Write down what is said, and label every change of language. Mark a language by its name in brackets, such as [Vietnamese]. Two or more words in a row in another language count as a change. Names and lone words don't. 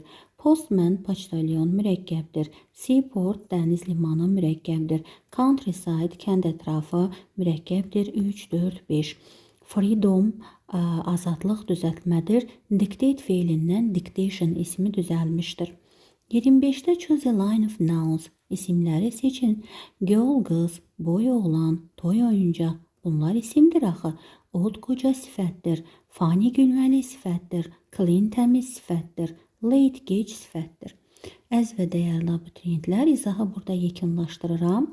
[Azerbaijani] Postman, poçtalyon mürəkkəbdir. Seaport, dəniz limanı mürəkkəbdir. Countryside, kənd ətrafı mürəkkəbdir. 3, 4, 5. Freedom, azadlıq düzəltmədir. Dictate feilindən dictation ismi düzəlmişdir. [English] 25-də choose a line of nouns. [Azerbaijani] İsimləri seçin. Girl, qız, boy oğlan, toy oyuncaq. Bunlar isimdir axı. Old qoca sifətdir. Funny gülməli sifətdir. Clean təmiz sifətdir. Late gec sifətdir. Əziz və dəyərli abituriyentlər, izahı burada yekunlaşdırıram.